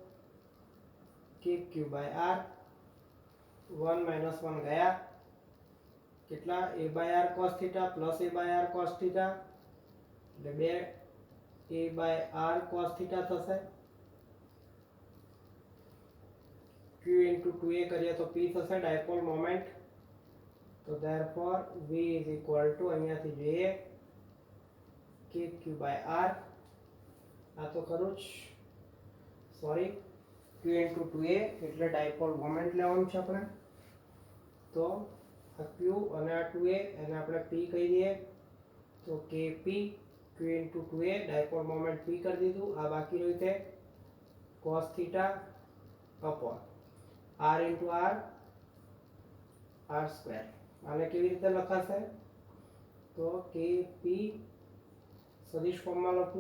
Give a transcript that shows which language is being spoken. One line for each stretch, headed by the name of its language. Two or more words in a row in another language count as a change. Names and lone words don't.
Gujarati: kq/r 1 - 1 ગયા કેટલા
English: a/r cos θ plus a/r cos θ
Gujarati: એટલે 2 a/r cos θ થશે
English: q into 2a
Gujarati: કરીએ તો p થશે
English: dipole moment
Gujarati: તો
English: therefore v is equal to
Gujarati: અહીંયાથી જોઈએ kq/r આ તો ખરું જ સોરી
English: q into 2a
Gujarati: એટલે
English: dipole moment
Gujarati: લેવાનું છે આપણે તો આ q અને આ 2a એને આપણે p કહી દઈએ તો kp
English: q into 2a dipole moment
Gujarati: p કરી દીધું આ બાકી રહ્યું છે
English: cos θ upon r into r r square
Gujarati: આને કેવી રીતે લખાશે તો kp સદિશ ફોર્મમાં લખું